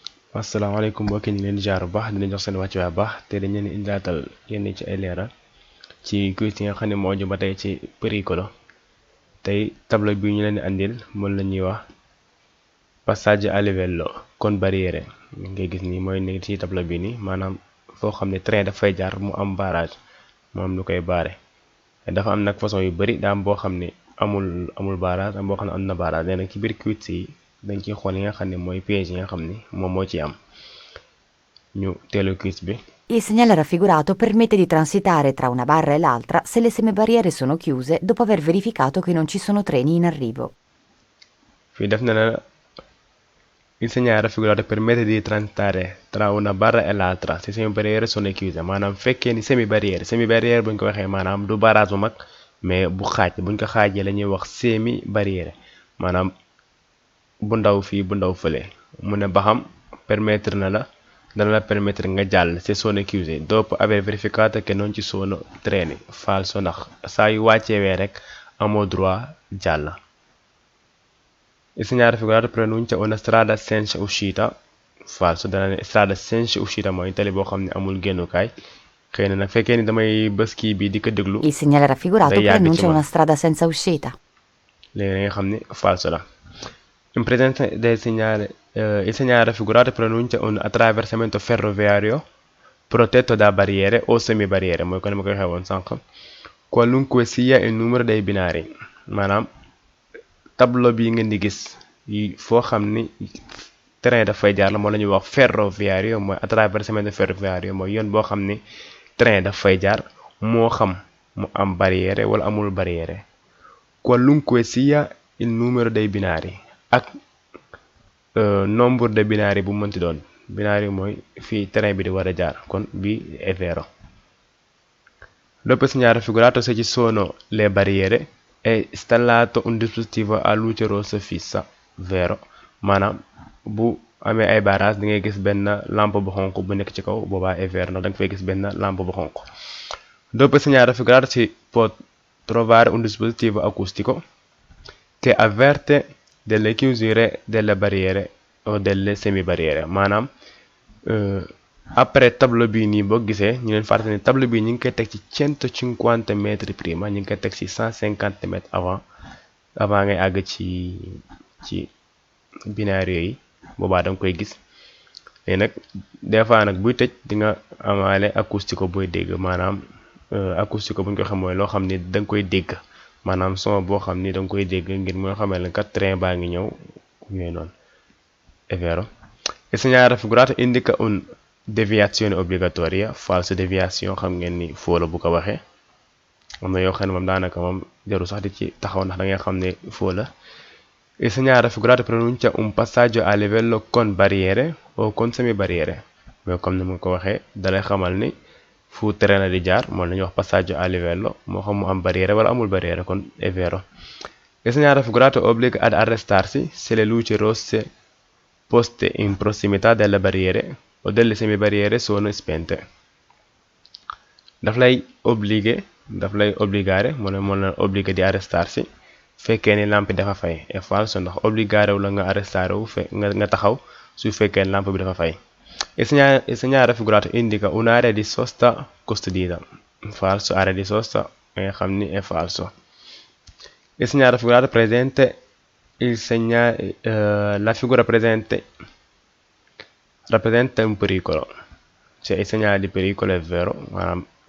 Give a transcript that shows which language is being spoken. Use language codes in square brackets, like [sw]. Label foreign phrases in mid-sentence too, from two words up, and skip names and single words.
[wo] asalaamaaleykum mbokki ñu ngi leen di jaar bu baax dina jox seen wàccuwaay bu baax te dañ leen di indilaatal yenn ci ay leeral ci quiz yi nga xam ne moo aju ba tey ci pericolo tey tableau bi ñu leen di andil moom la ñuy wax [it] passaggio a livello con barriere [wo] ngay gis ni mooy nekk ci tableau bi nii maanaam foo xam ne train dafay jaar mu am barrage mu am lu koy baare dafa am nag façon yu bari daa am boo xam ne amul barrage am boo xam ne am na barrage léegi nag ci biir quiz yi dañ ciy xool yi nga xam ne mooy piège yi nga xam ni moom moo ci am ñu teelu quiz bi. [it] Il segnale raffigurato permette di transitare tra una barra e l'altra se le semibarriere sono chiuse dopo aver verificato che non ci sono treni in arrivo. [wo] fii def na la [it] il segnale raffigurato permette di transitare tra una barra e l'altra se semibarriere sono chiuse [wo] maanaam fekkee ni semibarriere buñ ko waxee maanaam du barrage bu mag mais bu xaaj buñ ko xaajee la ñuy wax semibarriere maanaam bu ndaw fii bu ndaw fële mu ne ba xam permettre na la dana la permettre nga jàll [it] se sono chiuse dopo aver verificato che non ci sono treni falso [wo] ndax saa yu wàccewee rek amoo droit jàll. [it] Il segnale raffigurato pronuncia una strada senza uscita falso [wo] dana ne [it] strada senza uscita [wo] mooy tali boo xam ne amul génnukaay xëy na nag fekkee ni damay bës kii bi di ko déglu. [it] Il segnale raffigurato pronuncia una strada senza uscita. [wo] léegi nga xam ne falso la. [it] In presenza del segnale il segnale raffigurato pronuncia un attraversamento ferroviario protetto da barriere o semibarriere [wo] mooy kon ma koy xewoon sànq [it] qualunque [wo] sia il numero dei binari maanaam tableau bi ngeen di gis yi foo xam ni train dafay jaar la moo la ñuy wax ferroviario mooy [it] attraversamento ferroviario [wo] mooy yoon boo xam ni train dafay jaar moo xam mu am barriere wala amul barriere [it] qualunque sia il numero dei binari [wo] ak nombre de binari bu mënti doon binari mooy fii train bi di war a jaar kon bi [it] è vero. Dopo il segnale raffigurato se ci sono le barriere è installato un dispositivo a luce rossa fissa vero [wo] maanaam bu amee ay barrage da ngay gis benn lampe bu xonq bu nekk ci kaw boobaa [it] è vero [wo] ndax da nga fay gis benn lampe bu xonq. [it] Dopo il segnale raffigurato si può trovare un dispositivo acustico che avverte delle chiusure delle barriere o delle semibarriere [wo] maanaam après tableau bii nii boo gisee ñu leen fàttali ne tableau bii ñu ngi koy teg ci 150 [it] metri prima [wo] ñu ngi koy teg ci 150 [fr] mètres avant [wo] ngay àgg ci binaire yi boobaa da nga koy gis léegi nag des fois nag buy tëj di nga amaale acoustico booy dégg maanaam acoustico bu ñu ko xam mooy loo xam ni da nga koy dégg maanaam son boo xam ni da nga koy dégg ngir moo xamal ne kat train baa ngi ñëw yooyu noonu [it] è vero. Il segnale raffigurato indica un déviazione obbligatoria falso [wo] déviation xam ngeen ni foo la bu ko waxee am na yoo xam ne moom daanaka moom jaru sax di ci taxaw ndax da ngay xam ne foo la. [it] Il segnale raffigurato pronuncia un passaggio a livello con barriere o con semibarriere [wo] mais comme ni ma ko waxee dalay xamal ni fu train la di jaar moom la ñuy wax [it] passaggio a livello [wo] moo xam mu am barriere wala amul barriere kon [it] è vero. Il segnale raffigurato obbliga ad arrestarsi se le luci rosse poste in prossimità delle barriere o delle semibarriere sono spente [wo] daf lay obbligare moo la obbliga di arrestarsi fekkee ni lampe dafa fay [it] è falso [wo] ndax obbligare wu la nga arrestare wu nga taxaw su fekkee lampe bi dafa fay. [it] Il segnale raffigurato indica un'area di sosta custodita falso area di sosta nga xam ni è falso. Il segnale raffigurato presente la figura presente rappresenta un pericolo cioè il segnale di pericolo è vero maanaam